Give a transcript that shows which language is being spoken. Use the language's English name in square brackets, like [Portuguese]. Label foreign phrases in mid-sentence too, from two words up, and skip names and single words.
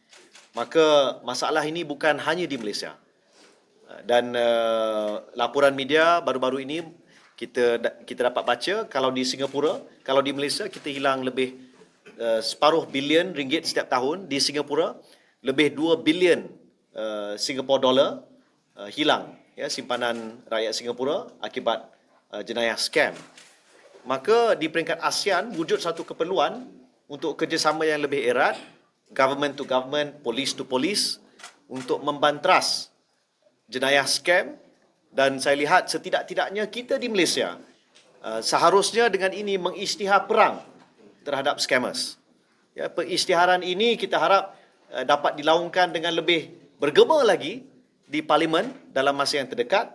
[Malay] Maka masalah ini bukan hanya di Malaysia. Dan laporan media baru-baru ini kita dapat baca, kalau di Singapura, kalau di Malaysia kita hilang lebih separuh bilion ringgit setiap tahun. Di Singapura lebih 2 bilion [English] Singapore dollar [Malay] hilang, ya, simpanan rakyat Singapura akibat jenayah skam. Maka di peringkat ASEAN wujud satu keperluan untuk kerjasama yang lebih erat, [English] government to government, police to police, [Malay] untuk membantras jenayah skam. Dan saya lihat setidak-tidaknya kita di Malaysia seharusnya dengan ini mengisytihar perang terhadap scammers. Ya, pengisytiharan ini kita harap dapat dilaungkan dengan lebih bergema lagi di Parlimen dalam masa yang terdekat.